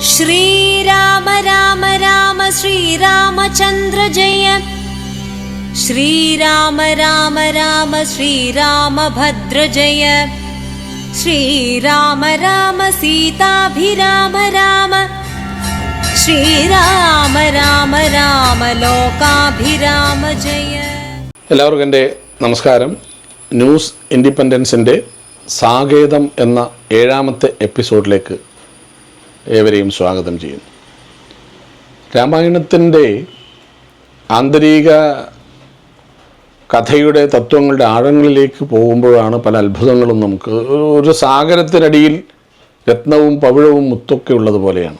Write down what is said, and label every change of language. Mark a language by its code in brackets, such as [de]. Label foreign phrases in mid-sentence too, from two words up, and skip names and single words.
[sa] श्रीराम राम राम श्रीरामचन्द्र जय। श्रीराम राम राम श्रीरामभद्र जय। श्रीराम राम सीताभिराम राम। श्रीराम राम राम ലോകാഭിരാമ ജയ. [ml] എല്ലാവർക്കും എൻ്റെ നമസ്കാരം. ന്യൂസ് ഇൻഡിപെൻഡൻസിൻ്റെ സാകേതം എന്ന 7ാമത്തെ എപ്പിസോഡിലേക്ക് ഏവരെയും സ്വാഗതം ചെയ്യുന്നു. രാമായണത്തിൻ്റെ ആന്തരിക കഥയുടെ തത്വങ്ങളുടെ ആഴങ്ങളിലേക്ക് പോകുമ്പോഴാണ് പല അത്ഭുതങ്ങളും നമുക്ക് ഒരു സാഗരത്തിനടിയിൽ രത്നവും പവിഴവും മുത്തൊക്കെ ഉള്ളതുപോലെയാണ്.